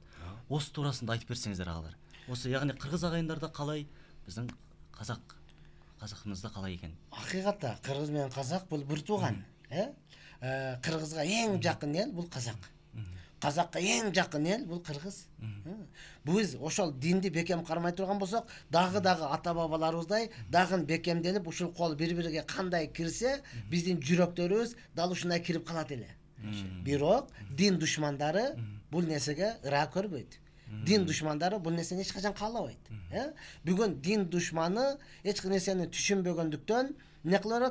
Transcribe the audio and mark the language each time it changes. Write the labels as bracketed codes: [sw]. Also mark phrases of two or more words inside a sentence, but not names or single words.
[kk] Осы турасында айтып берсеңіздер ағалар. Осы яғни қырғыз ағайындарда қалай, біздің қазағымызда қалай екен? Ақиқатта қырғыз менен қазақ бұл бір туған. Қырғызға ең жақын ел бұл қазақ. Қазаққа ең жақын ел бұл қырғыз. [ky] Біз ошол динди бекем кармай турган болсок, дагы ата бабаларыбыздай дагы бекемделип, ушул кол бири-бириге кандай кирсе, биздин жүрөктөрүбүз дал ушундай кирип калат эле. Бирок дин душмандары бул нерсеге ыра көрбөйт. Дин душмандары бул нерсени эч качан каалабайт. Бүгүн дин душманы эч нерсени түшүнбөгөндүктөн не кылат?